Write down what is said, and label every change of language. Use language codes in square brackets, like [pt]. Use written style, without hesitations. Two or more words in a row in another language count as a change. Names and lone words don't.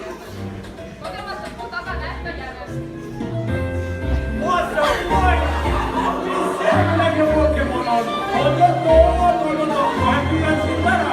[et] Kogemata puu taga näeb ta järjest. [en] What the fuck? [et] Mis see midagi Pokemon on? Oota, ma püüan sind ära.